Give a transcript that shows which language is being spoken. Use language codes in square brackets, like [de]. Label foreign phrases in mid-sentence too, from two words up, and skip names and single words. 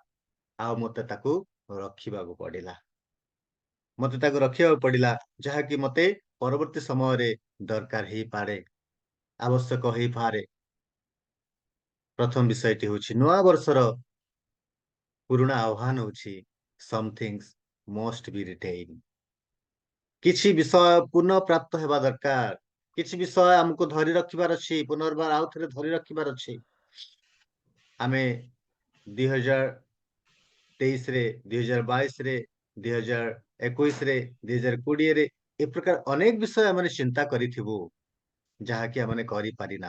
[or] ଆଉ ମତେ ତାକୁ ରଖିବାକୁ ପଡିଲା, ଯାହାକି ମତେ ପରବର୍ତ୍ତୀ ସମୟରେ ଦରକାର ହେଇପାରେ, ଆବଶ୍ୟକ ହେଇପାରେ। ପ୍ରଥମ ବିଷୟଟି ହଉଛି ନୂଆ ବର୍ଷର ପୁରୁଣା ଆହ୍ୱାନ ହଉଛି [en] some things must be retained। [or] କିଛି ବିଷୟ ପୁନଃ ପ୍ରାପ୍ତ ହେବା ଦରକାର, କିଛି ବିଷୟ ଆମକୁ ଧରି ରଖିବାର ଅଛି, ପୁନର୍ବାର ଆଉ ଥରେ ଧରି ରଖିବାର ଅଛି। ଆମେ 2023ରେ, 2022ରେ, 2021ରେ, 2020ରେ ଏ ପ୍ରକାର ଅନେକ ବିଷୟ ଆମେ ଚିନ୍ତା କରିଥିବୁ, ଯାହାକି ଆମେ କରିପାରିନା।